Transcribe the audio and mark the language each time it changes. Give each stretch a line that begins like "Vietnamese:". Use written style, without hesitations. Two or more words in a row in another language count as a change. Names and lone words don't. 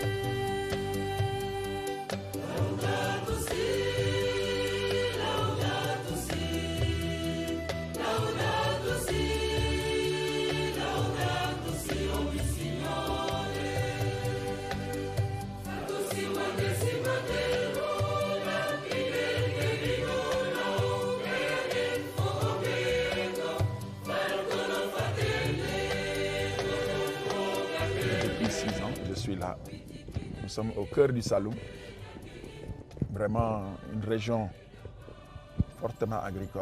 Italian: Laudato si, laudato si, laudato si, laudato si, o mio Signore. Fatto si manderò.
French: Depuis 6 ans, je suis là. Nous sommes au cœur du Saloum, vraiment une région fortement agricole.